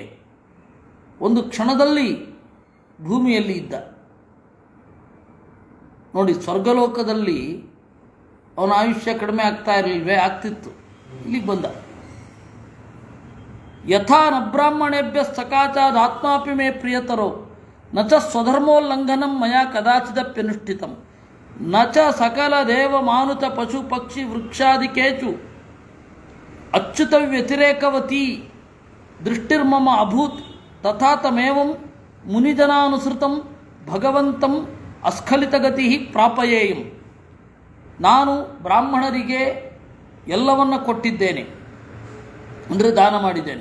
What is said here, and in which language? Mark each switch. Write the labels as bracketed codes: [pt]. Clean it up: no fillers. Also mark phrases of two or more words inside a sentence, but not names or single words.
[kn] ಒಂದು ಕ್ಷಣದಲ್ಲಿ ಭೂಮಿಯಲ್ಲಿ ಇದ್ದ. ನೋಡಿ, ಸ್ವರ್ಗಲೋಕದಲ್ಲಿ ಅವನ ಆಯುಷ್ಯ ಕಡಿಮೆ ಆಗ್ತಾ ಇರಲಿಲ್ವೇ? ಆಗ್ತಿತ್ತು. ಇಲ್ಲಿಗೆ ಬಂದ. [sa] ಯಥಾ ನ ಬ್ರಾಹ್ಮಣೇಭ್ಯ ಸಕಾಚಾದ ಆತ್ಮಾಪಿ ಮೇ ಪ್ರಿಯತರೋ ನ ಚ ಸ್ವಧರ್ಮೋಲ್ಲಂಘನಂ ಮಯಾ ಕದಾಚಿದಪ್ಯನುಷ್ಠಿತಂ ನ ಚ ಸಕಲ ದೇವ ಮಾನುತ ಪಶು ಪಕ್ಷಿ ವೃಕ್ಷಾದಿಕೇಚು ಅಚ್ಯುತ ವ್ಯತಿರೇಕವತಿ ದೃಷ್ಟಿರ್ಮಮ ಅಭೂತ್ ತಥಾ ತಮೇವಂ ಮುನಿಜನಾನುಸೃತಂ ಭಗವಂತಂ ಅಸ್ಖಲಿತಗತಿ ಪ್ರಾಪಯೇಯಂ. [kn] ನಾನು ಬ್ರಾಹ್ಮಣರಿಗೆ ಎಲ್ಲವನ್ನ ಕೊಟ್ಟಿದ್ದೇನೆ, ಅಂದರೆ ದಾನ ಮಾಡಿದ್ದೇನೆ.